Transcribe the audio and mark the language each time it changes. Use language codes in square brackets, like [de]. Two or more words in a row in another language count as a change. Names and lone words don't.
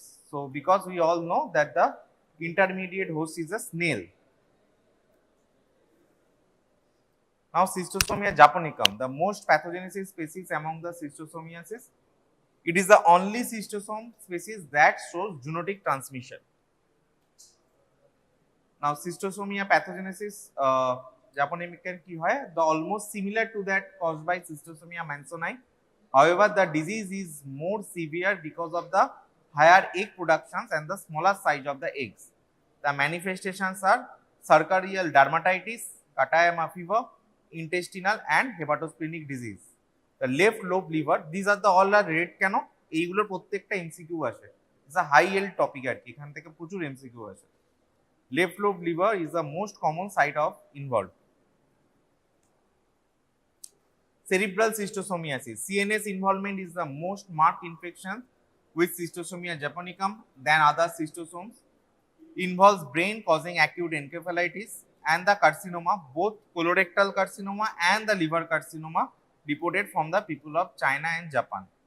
[en] So because we all know that the intermediate host is a snail. Now Schistosomia japonicum, the most pathogenic species among the Schistosomiasis. It is the only schistosome species that shows zoonotic transmission. Now Schistosomia pathogenesis japonicum [bn] কী হয়, [en] the almost similar to that caused by Schistosomia mansoni. However, the disease is more severe because of the higher egg productions and the smaller size of the eggs. The manifestations are sarcodial dermatitis, Katayama fever, intestinal and hepatosplenic disease. The left lobe liver, these are the all are red কেন? [bn] এইগুলোর প্রত্যেকটা এমসিকিউ আসে। [en] It's a high yield topic [bn] আর কি, এখান থেকে প্রচুর এমসিকিউ আসে। [en] Left lobe liver is the most common site of involved. Cerebral schistosomiasis, CNS involvement is the most marked infection with Schistosomia japonicum than other schistosomes. Involves brain causing acute encephalitis and the carcinoma, both colorectal carcinoma and the liver carcinoma reported from the people of China and Japan.